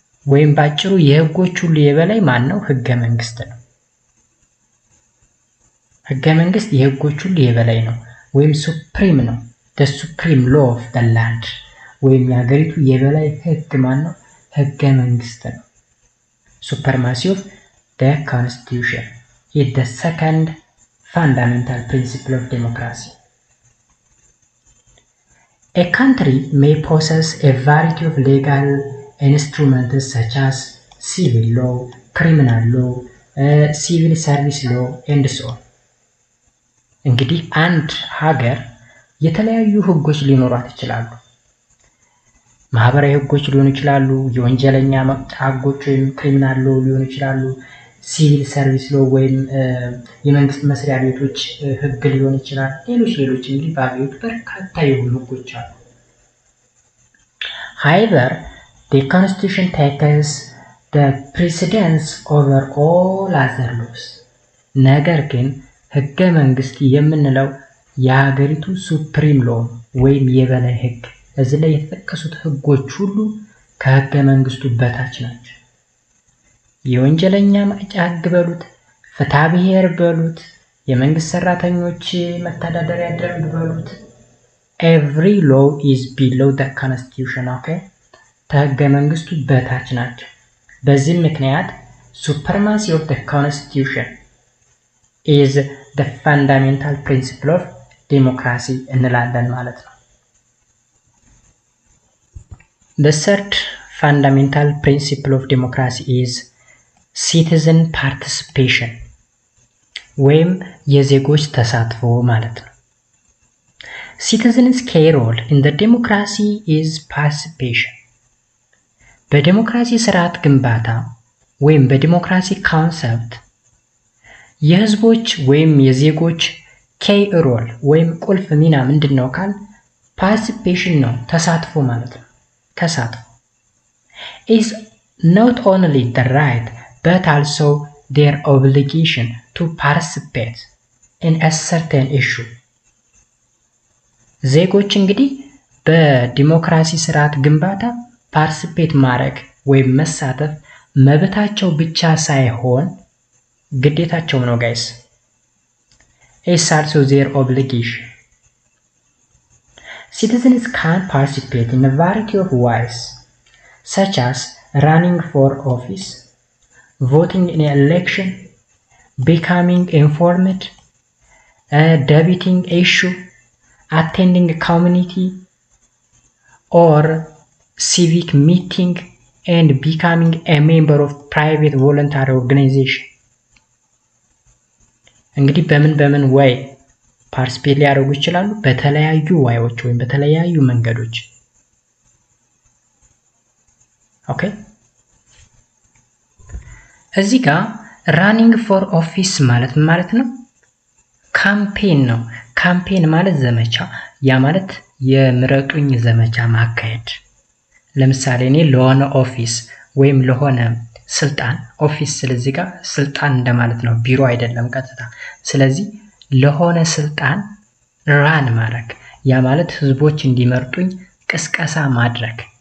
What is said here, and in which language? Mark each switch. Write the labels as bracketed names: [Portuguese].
[Amharic] ወይም ባጭሩ የህጎች ሁሉ የበላይ ማን ነው? ህገ መንግስት ነው። ህገ መንግስት የህጎች ሁሉ የበላይ ነው ወይም ሱፕሪም ነው። [English] the supreme law of the land [Amharic] ወይም የሀገሪቱ የበላይ ህግ ማን ነው? ህገ መንግስት ነው። [English] supremacy of the constitution is the second fundamental principle of democracy. A country may possess a variety of legal instruments such as civil law, criminal law, civil service law and so on. [Amharic] እንግዲህ አንድ ሀገር የተለያዩ ህጎች ሊኖሯት ይችላሉ። ማህበራዊ ህጎች ሊሆኑ ይችላሉ፣ የወንጀለኛ መቅጫ ህጎች ወይም ክሪሚናል ሎ ሊሆኑ ይችላሉ፣ ሲቪል ሰርቪስ ሎ ወይም የመንግስት መስሪያ ቤቶች ህግ ሊሆን ይችላል። ሌሎች እንግዲህ በሀገሪቱ በርካታ የሆኑ ህጎች አሉ። [English] However, the constitution takes the precedence over all other laws. [Amharic] ነገር ግን ህገ መንግስት የምንለው የሀገሪቱ ሱፕሪም ሎ ወይም የበላይ ህግ። እዚህ ላይ የተጠቀሱት ህጎች ሁሉ ከህገ መንግስቱ በታች ናቸው። የወንጀለኛ መቅጫ ህግ በሉት፣ ፍትሐ ብሔር በሉት፣ የመንግስት ሰራተኞች መተዳደሪያ ደንብ በሉት፣ [English] every law is below the constitution. okay [Amharic] ከህገ መንግስቱ በታች ናቸው። በዚህ ምክንያት [English] supremacy of the constitution is the fundamental principle of democracy [Amharic] እንላለን ማለት ነው። [English] The third fundamental principle of democracy is citizen participation [Amharic] ወይም የዜጎች ተሳትፎ ማለት ነው። [English] Citizens' key role in the democracy is participation. [Amharic] በዲሞክራሲ ስርዓት ግንባታ ወይም በዲሞክራሲ ካንሰፕት የህዝቦች ወይም የዜጎች ኬይ ሮል ወይም ቁልፍ ሚና ምንድነው ካል ፓርቲሲፔሽን ነው፣ ተሳትፎ ማለት ነው። ተሳትፎ [English] is not only the right but also their obligation to participate in a certain issue. [Amharic] ዜጎች እንግዲህ በዲሞክራሲ ስርዓት ግንባታ ፓርቲሲፔት ማድረግ ወይም መሳተፍ መብታቸው ብቻ ሳይሆን ግዴታቸው ነው ጋይስ። [English] It's also their obligation. Citizens can participate in a variety of ways, such as running for office, voting in an election, becoming informed, debating issue, attending community or civic meeting, and becoming a member of private voluntary organization። [Amharic] እንግዲህ በምን ወይ ፓርቲሲፔት ሊያደርጉ ይችላሉ? በተለያዩ ዋዮች ወይም በተለያዩ መንገዶች። ኦኬ እዚህ ጋር ራኒንግ ፎር ኦፊስ ማለት ማለት ነው ካምፔን ነው። ካምፔን ማለት ዘመቻ፣ ያ ማለት የምረጡኝ ዘመቻ ማካሄድ። ለምሳሌ እኔ ለሆነ ኦፊስ ወይም ለሆነ ስልጣን፣ ኦፊስ ስለዚህ ጋር ስልጣን እንደማለት ነው፣ ቢሮ አይደለም ቀጥታ። ስለዚህ ለሆነ ስልጣን ራን ማድረግ፣ ያ ማለት ህዝቦች እንዲመርጡኝ ቅስቀሳ ማድረግ፣